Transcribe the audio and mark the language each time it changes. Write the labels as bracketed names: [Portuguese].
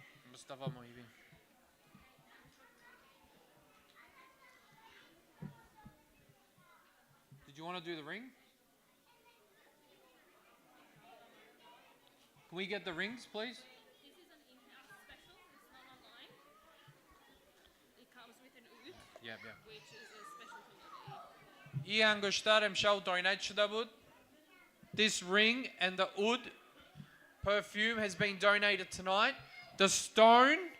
[English] Mustafa Mohibin. Did you want to do the ring? Can we get the rings, please? This is an in-house special. It's not online. It comes with an oud, which is a special to [Persian] این انگشتر امشب داینیت شده بود. [English] This ring and the oud perfume has been donated tonight. The stone